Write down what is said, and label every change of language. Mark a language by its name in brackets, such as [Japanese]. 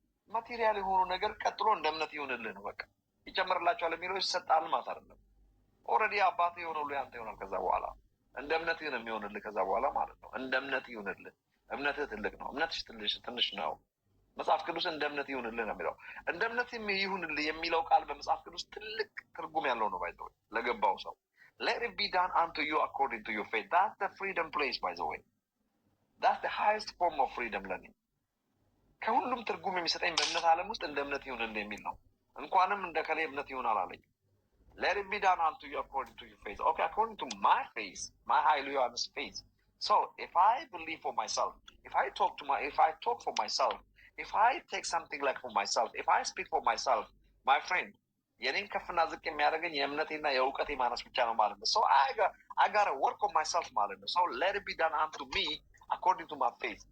[Amharic] ማቴሪያል የሆኑ ነገር ቀጥሎ እንደ እምነት ይሆንልህ ነው። በቃ ይጨምርላችኋል የሚለው ይሰጣል ማለት አይደለም። ኦልሬዲ አባት የሆነው ያንተ ይሆናል። ከዛ በኋላ እንደ እምነት ነው የሚሆንልህ። ከዛ በኋላ ማለት ነው እንደ እምነት ይሆንልህ። እምነትህ ትልቅ ነው፣ እምነትሽ ትንሽ ነው። መጽሐፍ ቅዱስ እንደ እምነት ይሁንልህ ነው የሚለው። እንደ እምነት ይሁንልህ የሚለው ቃል በመጽሐፍ ቅዱስ ትልቅ ትርጉም ያለው ነው። ባይ ዘ ወይ ለገባው ሰው [English] let it be done unto you according to your faith. That's the freedom place, by the way. That's the highest form of freedom learning. [Amharic] ከሁሉም ትርጉም የሚሰጠኝ በእምነት ዓለም ውስጥ እንደ እምነት ይሁንልህ የሚል ነው። እንኳንም እንደ ከሌ እምነት ይሁን አላለኝ። [English] let it be done unto you according to your faith. Okay, according to my faith, my highly honest faith. So if I believe for myself, if I talk for myself, if I take something like for myself, if I speak for myself, my friend, [Amharic] የኔን ከፍና ዝቅ የሚያደርገኝ የእምነቴና የእውቀቴ ማነስ ብቻ ነው ማለት ነው። [English] So I gotta work on myself [Amharic] ማለት ነው። [English] So let it be done unto me according to my faith.